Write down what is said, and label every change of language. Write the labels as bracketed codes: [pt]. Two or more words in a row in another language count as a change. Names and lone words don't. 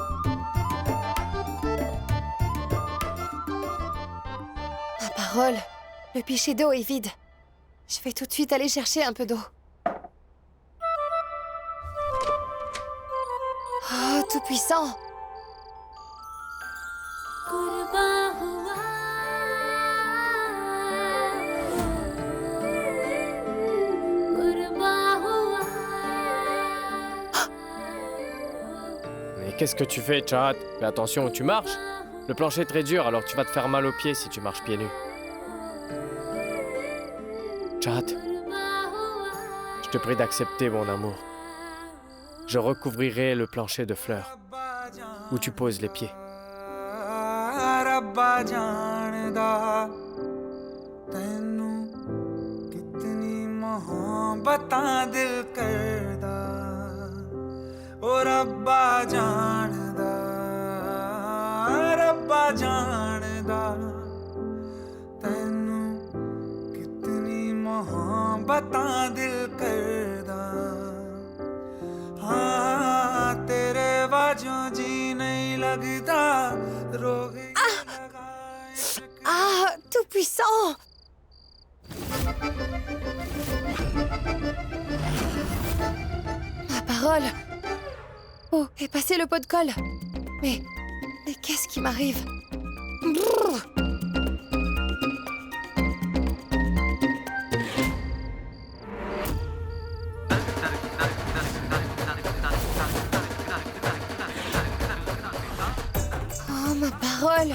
[fr] Ma parole, le pichet d'eau est vide. Je vais tout de suite aller chercher un peu d'eau. Oh, tout-puissant. [hi] कुर्बा हुआ कुर्बा हुआ [fr] Mais qu'est-ce que tu fais, Chahat? Fais attention où tu marches. Le plancher est très dur, alors tu vas te faire mal aux pieds si tu marches pieds nus. Chahat, je te prie d'accepter mon amour. Je recouvrirai le plancher de fleurs où tu poses les pieds. [pa] ਰੱਬਾ ਜਾਣਦਾ ਤੈਨੂੰ ਕਿਤਨੀ ਮੁਹੱਬਤਾਂ ਦਿਲ ਕਰਦਾ ਓ ਰੱਬਾ ਜਾਣਦਾ ਤੈਨੂੰ ਕਿਤਨੀ ਮੁਹੱਬਤਾਂ ਦਿਲ ਕਰਦਾ ਹਾਂ ਤੇਰੇ ਵਾਜੋਂ ਜੀ ਨਹੀਂ ਲੱਗਦਾ ਰੋਗ [fr] Ah, tout-puissant! Ma parole! Oh, est passé le pot de colle. Mais qu'est-ce qui m'arrive? Brrr. Oh, ma parole!